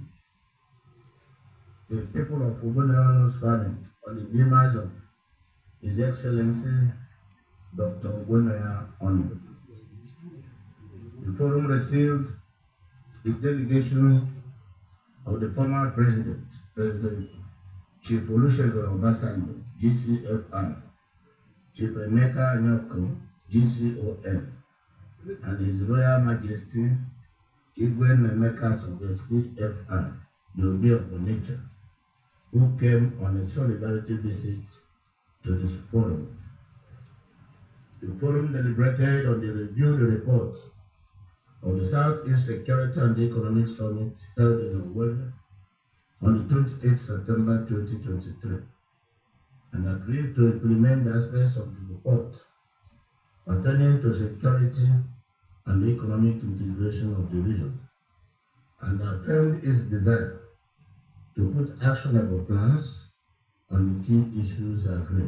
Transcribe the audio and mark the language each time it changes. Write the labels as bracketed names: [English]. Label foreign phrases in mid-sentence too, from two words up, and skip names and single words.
[English] The people of Igboho'S family on the demise of His Excellency Dr. Igboho. The forum received the delegation of the former President Chief Olusegun Obasanjo, GCFR, Chief Emeka Anyoko, GCON, and His Royal Majesty Igwe Emeka Chukwu, CFR, the Obi of Onitsha, who came on a solidarity visit to this forum. The forum deliberated on the reviewed report of the Southeast Security and Economic Summit held in Owerri on the 28th September 2023 and agreed to implement the aspects of the report pertaining to security and economic integration of the region and affirmed its desire to put actionable plans on the key issues agreed.